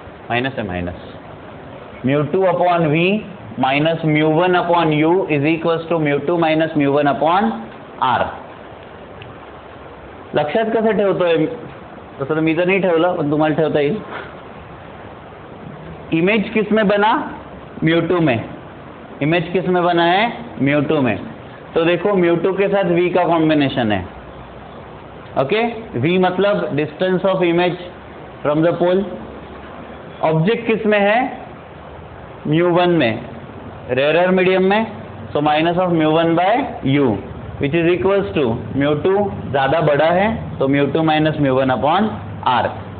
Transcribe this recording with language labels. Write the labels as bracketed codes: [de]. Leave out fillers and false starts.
[en] Minus है, minus μ2 upon v minus μ1 upon u is equals to μ2 minus μ1 upon r। [mr] लक्षात कसं ठेवतोय, तसं तर मी तर नाही ठेवलं पण तुम्हाला ठेवता येईल। [hi] इमेज किस में बना, μ2 में, इमेज किस में बना है, μ2 में। तो देखो μ2 के साथ v का कॉम्बिनेशन है, ओके। [en] v मतलब distance of image from the pole. Object [hi] किस में है, [en] μ1 में, rarer medium में, so minus of μ1 by u which is equals to μ2 [hi] ज़्यादा बड़ा है तो [en] μ2 minus μ1 upon r।